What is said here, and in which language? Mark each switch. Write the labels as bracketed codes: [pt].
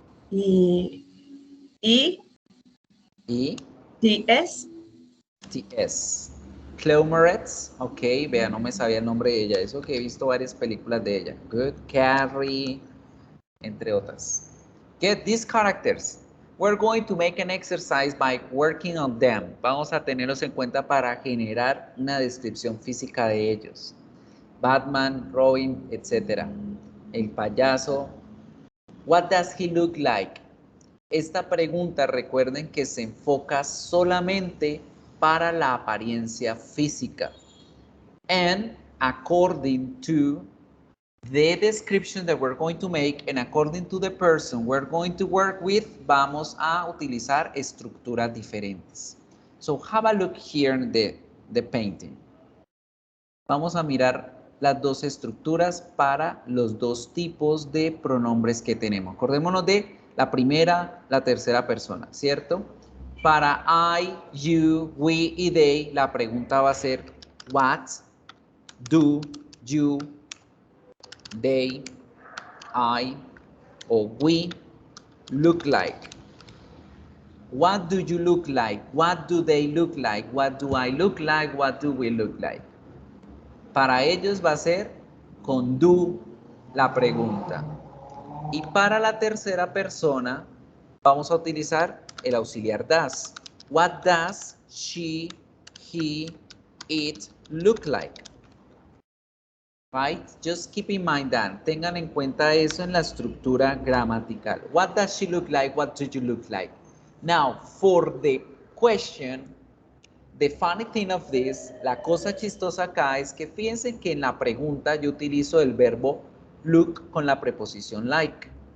[es] E E E T S. T S. Chloe Moretz, ok, vea, no me sabía el nombre de ella, eso que he visto varias películas de ella. [en] Good, [es] Carrie, entre otras. [en] Get these characters. We're going to make an exercise by working on them. [es] Vamos a tenerlos en cuenta para generar una descripción física de ellos. Batman, Robin, etc. El payaso. [en] What does he look like? [es] Esta pregunta, recuerden que se enfoca solamente para la apariencia física. And according to the description that we're going to make and according to the person we're going to work with, vamos a utilizar estructuras diferentes. [en] So have a look here in the painting. [es] Vamos a mirar las dos estructuras para los dos tipos de pronombres que tenemos. Acordémonos de la primera, la tercera persona, ¿cierto? Para I, you, we y they, la pregunta va a ser [en] what do you, they, I o we look like. What do you look like? What do they look like? What do I look like? What do we look like? [es] Para ellos va a ser con do la pregunta. Y para la tercera persona vamos a utilizar el auxiliar does. [en] What does she, he, it look like? Right? Just keep in mind that. [es] Tengan en cuenta eso en la estructura gramatical. [en] What does she look like? What do you look like? Now, for the question, the funny thing of this, [es] la cosa chistosa acá es que fíjense que en la pregunta yo utilizo el verbo look con la preposición like.